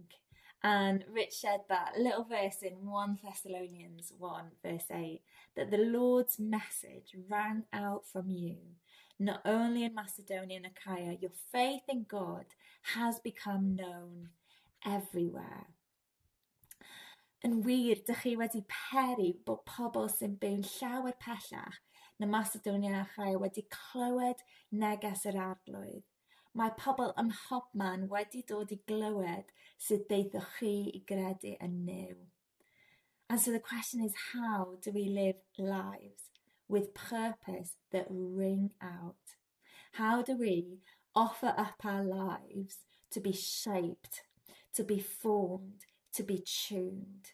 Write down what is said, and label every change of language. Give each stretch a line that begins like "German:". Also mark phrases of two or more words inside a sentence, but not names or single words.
English: And Rich shared that little verse in 1 Thessalonians 1 verse 8, that the Lord's message rang out from you, not only in Macedonia and Achaia. Your faith in God has become known everywhere.
Welsh: Yn wir, dych chi wedi peri bod pobl sy'n byw'n llawer pellach na Macedonia a Achaia wedi clywed neges yr arglwydd. Mae pobl ym mhobman wedi dod i glywed sut daethoch chi i gredu yn new.
English: And so the question is, how do we live lives with purpose that ring out? How do we offer up our lives to be shaped, to be formed, to be tuned?